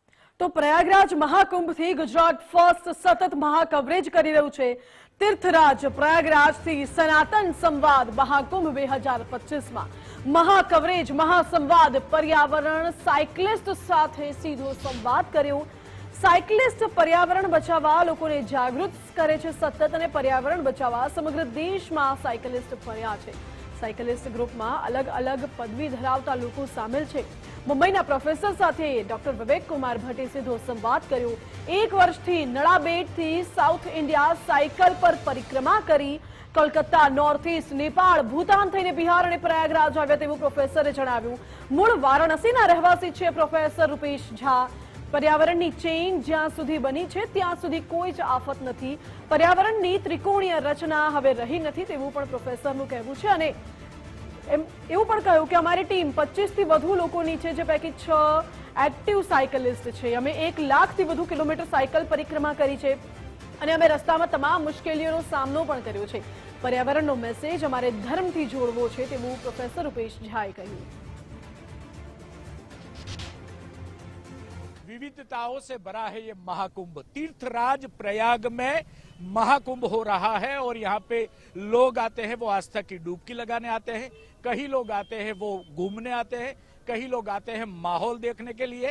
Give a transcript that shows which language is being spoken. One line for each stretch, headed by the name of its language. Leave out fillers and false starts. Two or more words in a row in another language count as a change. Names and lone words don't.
Gujarati: તો પ્રયાગરાજ મહાકુંભથી ગુજરાત ફર્સ્ટ સતત મહાકવરેજ કરી રહ્યું છે। તીર્થરાજ પ્રયાગરાજથી સનાતન સંવાદ મહાકુંભ 2025માં મહાકવરેજ મહાસંવાદ પર્યાવરણ સાયકલિસ્ટ સાથે સીધો સંવાદ કર્યો। સાયકલિસ્ટ પર્યાવરણ બચાવવા લોકોને જાગૃત કરે છે સતત અને પર્યાવરણ બચાવવા સમગ્ર દેશમાં સાયકલિસ્ટ ફર્યા છે। સાયકલિસ્ટ ગ્રુપમાં અલગ અલગ પદવી ધરાવતા લોકો સામેલ છે। મુંબઈના પ્રોફેસર સાથે ડૉક્ટર વિવેક કુમાર ભટ્ટે સીધો સંવાદ કર્યો। 1 વર્ષથી નડાબેટથી સાઉથ ઇન્ડિયા સાયકલ પર પરિક્રમા કરી। કોલકાતા, નૉર્થ ઈસ્ટ, નેપાળ, ભૂતાન થઈને બિહાર અને પ્રયાગરાજ આવ્યા તેવું પ્રોફેસરે જણાવ્યું। મૂળ વારાણસીના રહેવાસી છે પ્રોફેસર રૂપેશ ઝા। પર્યાવરણની ચેન જ્યાં સુધી બની છે ત્યાં સુધી કોઈ જ આફત નથી। પર્યાવરણની ત્રિકોણીય રચના હવે રહી નથી તેવું પણ પ્રોફેસરનું કહેવું છે અને એવું પણ કહ્યું કે અમારી ટીમ 25 થી વધુ લોકોની છે, જે પૈકી 6 એક્ટિવ સાયકલિસ્ટ છે। અમે 1 લાખથી વધુ કિલોમીટર સાયકલ પરિક્રમા કરી છે અને અમે રસ્તામાં તમામ મુશ્કેલીઓનો સામનો પણ કર્યો છે। पर्यावरणનો મેસેજ અમારે ધર્મથી જોડવો છે તેવું પ્રોફેસર રૂપેશ ઝાએ કહ્યું।
Hindi: विविधताओं से भरा है ये महाकुंभ। तीर्थराज प्रयाग में महाकुंभ हो रहा है और यहाँ पे लोग आते हैं, वो आस्था की डुबकी लगाने आते हैं। कई लोग आते हैं वो घूमने आते हैं, कई लोग आते हैं माहौल देखने के लिए।